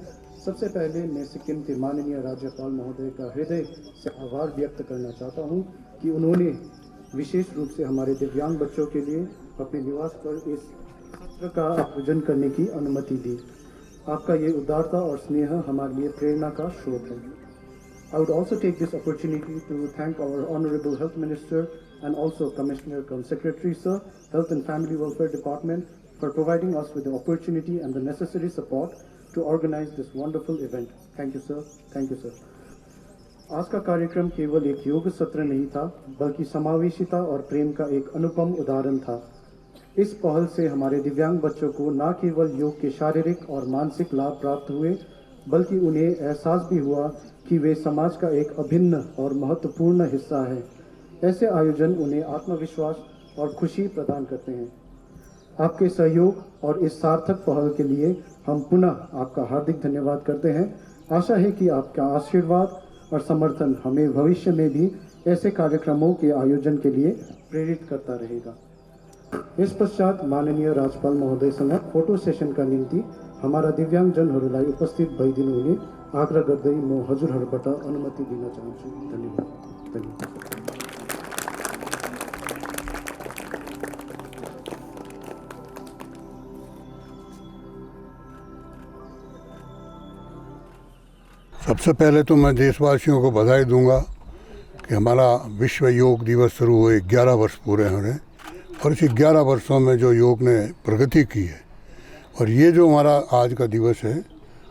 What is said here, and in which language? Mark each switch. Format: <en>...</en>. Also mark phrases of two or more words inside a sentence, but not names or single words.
<hi>सबसे पहले मैं सिक्किम के माननीय राज्यपाल महोदय का हृदय से आभार व्यक्त करना चाहता हूं कि उन्होंने विशेष रूप से हमारे दिव्यांग बच्चों के लिए अपने निवास पर इस सत्र का आयोजन करने की अनुमति दी। आपका ये उदारता और स्नेह हमारे लिए प्रेरणा का स्रोत है।</hi> <en>I would also take this opportunity to thank our Honorable Health Minister and also Commissioner cum Secretary, Sir, Health and Family Welfare Department, for providing us with the opportunity and the necessary support to organize this wonderful event. Thank you, sir. Thank you, sir.</en> <hi>आज का कार्यक्रम केवल एक योग सत्र नहीं था, बल्कि समावेशिता और प्रेम का एक अनुपम उदाहरण था। इस पहल से हमारे दिव्यांग बच्चों को न केवल योग के शारीरिक और मानसिक लाभ प्राप्त हुए, बल्कि उन्हें एहसास भी हुआ कि वे समाज का एक अभिन्न और महत्वपूर्ण हिस्सा है। ऐसे आयोजन उन्हें आत्मविश्वास और खुशी प्रदान करते हैं। आपके सहयोग और इस सार्थक पहल के लिए हम पुनः आपका हार्दिक धन्यवाद करते हैं। आशा है कि आपका आशीर्वाद और समर्थन हमें भविष्य में भी ऐसे कार्यक्रमों के आयोजन के लिए प्रेरित करता रहेगा।</hi> <ne>इस पश्चात माननीय राज्यपाल महोदयसँग फोटो सेसनका निम्ति हमारा दिव्यांगजनहरूलाई उपस्थित भइदिनु हुने आग्रह गर्दै म हजुरहरूबाट अनुमति दिन चाहन्छु। धन्यवाद। धन्यवाद।</ne> <hi>सबसे पहले तो मैं देशवासियों को बधाई दूंगा कि हमारा विश्व योग दिवस शुरू हुए 11 वर्ष पूरे हो रहे हैं और इस 11 वर्षों में जो योग ने प्रगति की है और ये जो हमारा आज का दिवस है</hi>